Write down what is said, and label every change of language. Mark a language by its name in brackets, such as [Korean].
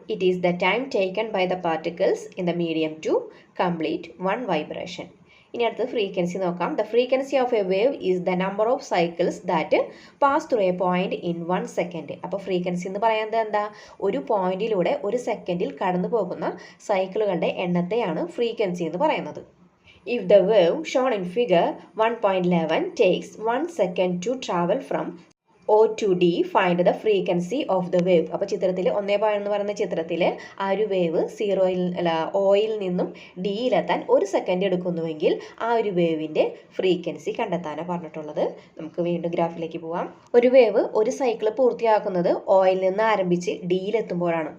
[English] It is the time taken by the particles in the medium to complete one vibration. [Malayalam] ഇനി അടുത്ത് frequency നോക്കാം. [English] The frequency of a wave is the number of cycles that pass through a point in 1 second. [Malayalam] അപ്പോൾ frequency എന്ന് പറയുന്നത് എന്താ? ഒരു പോയിന്റിലൂടെ ഒരു സെക്കൻഡിൽ കടന്നു പോകുന്ന സൈക്കിളുകളുടെ എണ്ണത്തെയാണ് ഫ്രീക്വൻസി എന്ന് പറയുന്നത്. [English] If the wave shown in figure 1.11 takes 1 second to travel from O to D, find the frequency of the wave. [Malayalam] അപ്പോൾ ചിത്രത്തിൽ 1 എന്ന് പറയുന്ന ചിത്രത്തിൽ ആ ഒരു വേവ് ഓയിൽ നിന്നും ഡിയിലെത്താൻ 1 സെക്കൻഡ് എടുക്കുന്നുവെങ്കിൽ ആ ഒരു വേവിൻ്റെ ഫ്രീക്വൻസി കണ്ടെത്താനാണ് പറഞ്ഞിട്ടുള്ളത്. നമുക്ക് വീണ്ടും ഗ്രാഫിലേക്ക് പോവാം. ഒരു വേവ് ഒരു സൈക്കിൾ പൂർത്തിയാക്കുന്നത് ഓയിൽ നിന്ന് ആരംഭിച്ച് ഡിയിലെത്തുമ്പോഴാണ്.